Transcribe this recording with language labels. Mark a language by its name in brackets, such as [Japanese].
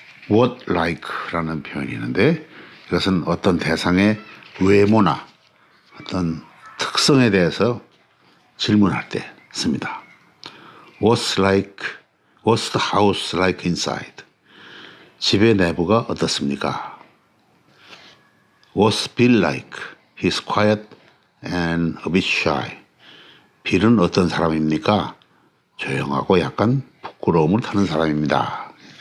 [Korean] What like라는 표현이 있는데 이것은 어떤 대상의 외모나 어떤 특성에 대해서 질문할 때 씁니다. [English] What's the house like inside? [Korean] 집의 내부가 어떻습니까? [English] What's Bill like? He's quiet and a bit shy. [Korean] 빌은 어떤 사람입니까? 조용하고 약간 부끄러움을 타는 사람입니다.